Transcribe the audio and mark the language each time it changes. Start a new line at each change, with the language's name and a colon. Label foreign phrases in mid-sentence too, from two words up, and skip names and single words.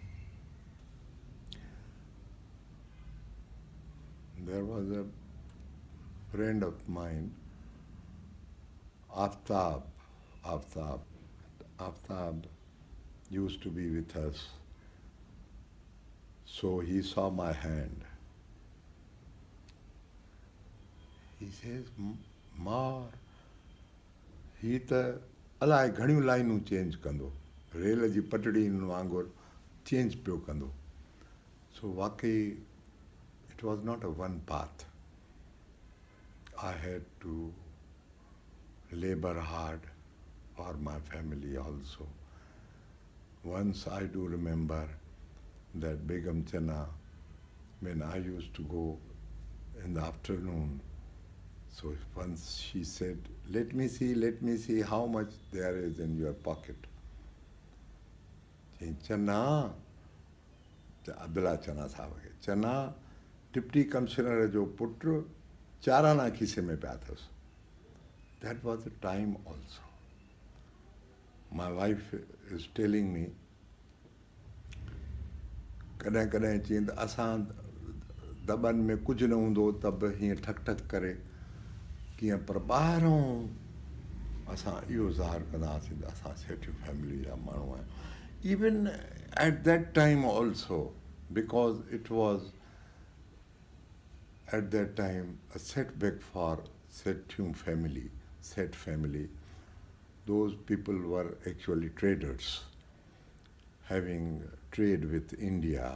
English: There was a friend of mine, Aftab. Aftab used to be with us. So he saw my hand. He says, Ma, he
Sindhi: त अलाए घणियूं लाइनूं चेंज कंदो, रेल जी पटड़ी वांगुरु चेंज पियो कंदो. So वाकई,
English: it was not a one path. I had to labor hard for my family also. Once I do remember that Begum Chana, when I used to go in the afternoon, so once she said, let me see how much there is in your pocket.
Sindhi: Chana, Abdullah Chana Sahab, Chana,
English: Deputy Commissioner
Sindhi: जो पुटु, चाराना खीसे में पिया था.
English: That was the time also. My wife is telling me,
Sindhi: कॾहिं कॾहिं चईं त असां दॿनि में कुझु न हूंदो त बि हीअं ठक ठक करे कीअं, पर ॿाहिरों असां इहो ज़ाहिर कंदासीं त असां सेठियूं फैमिली जा माण्हू आहियूं.
English: Even at that time also, because it was at that time a setback for Sethum family, Seth family. Those people were actually traders, having trade with India.